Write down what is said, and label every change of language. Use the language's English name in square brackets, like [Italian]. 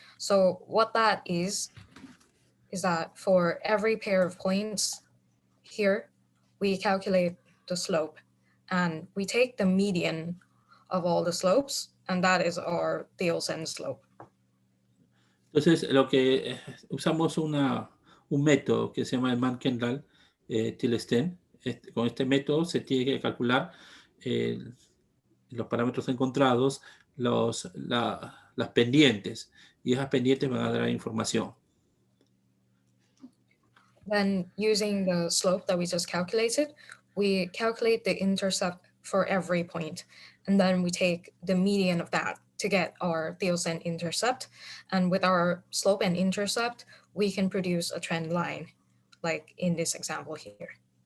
[English] So what that is that for every pair of points here, we calculate the slope, and we take the median of all the slopes, and that is our Thielsen slope. [Spanish] Entonces, lo que usamos un método que se llama el Mann-Kendall Thielsen. Con este método se tiene que calcular los parámetros encontrados, las pendientes, y esas pendientes van a dar información. [English] Then using the slope that we just calculated, we calculate the intercept for every point, and then we take the median of that to get our Thielsen intercept. And with our slope and intercept, we can produce a trend line, like in this example here.